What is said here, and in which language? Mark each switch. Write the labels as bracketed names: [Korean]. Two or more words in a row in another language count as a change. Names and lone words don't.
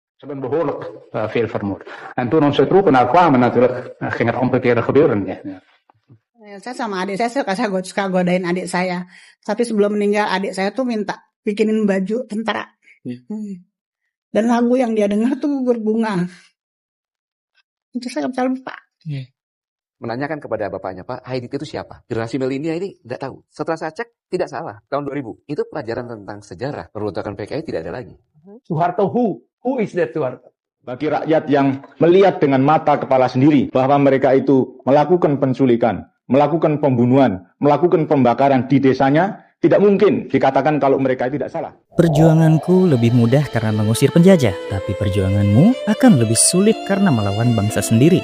[Dutch] Ze hebben behoorlijk veel vermoord. En toen onze troepen daar kwamen natuurlijk, ging het omgekeerde gebeuren. Ja. [Indonesian] Saya sama adik saya suka godain adik saya. Tapi sebelum meninggal adik saya tuh minta bikinin baju tentara. Dan lagu yang dia dengar tuh berbunga. Itu saya nggak bisa lupa. Menanyakan kepada bapaknya, Pak, Haidit itu siapa? Generasi milenial ini tidak tahu. Setelah saya cek, tidak salah. Tahun 2000. Itu pelajaran tentang sejarah. Pemberontakan PKI tidak ada lagi. [English] Soeharto who is that Soeharto? [Indonesian] Bagi rakyat yang melihat dengan mata kepala sendiri bahwa mereka itu melakukan penculikan, melakukan pembunuhan, melakukan pembakaran di desanya, tidak mungkin dikatakan kalau mereka tidak salah. Perjuanganku lebih mudah karena mengusir penjajah, tapi perjuanganmu akan lebih sulit karena melawan bangsa sendiri.